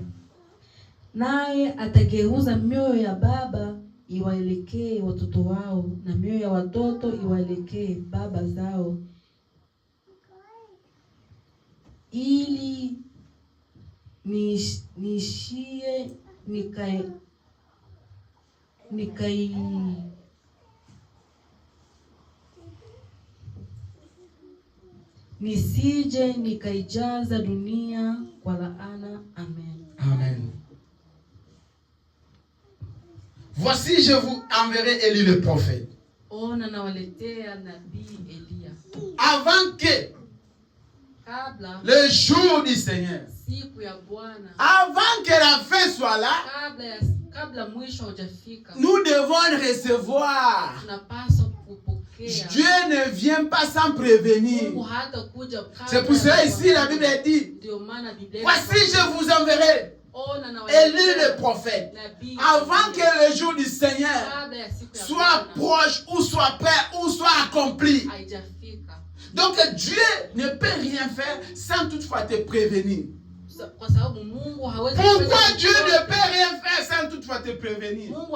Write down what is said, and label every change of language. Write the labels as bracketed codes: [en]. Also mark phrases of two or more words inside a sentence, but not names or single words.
[sw] Naye atageuza mioyo ya baba iwaelekee watoto wao na mioyo ya watoto iwaelekee baba zao, ili nishie nisije nikaijaza dunia kwa laana. Amen. Amen. [fr] Voici, je vous enverrai Élie le prophète. [sw] Ona nawaletea nabii Eliya. [fr] Avant que [sw] kabla [fr] le jour du Seigneur, [sw] siku ya Bwana, [fr] avant que la fin soit là, [sw] kabla mwisho hujafika, [fr] nous devons recevoir. [sw] Tunapaswa kupokea. [fr] Dieu ne vient pas sans prévenir. [sw] Mungu hata kuja kabla. [fr] C'est pour cela ici la Bible dit, [sw] ndio maana Biblia, [fr] voici je vous enverrai Élie le prophète, avant que le jour du Seigneur soit proche, ou soit prêt, ou soit accompli. Donc Dieu ne peut rien faire sans toutefois te prévenir. Pourquoi Dieu ne peut rien faire sans toutefois te prévenir?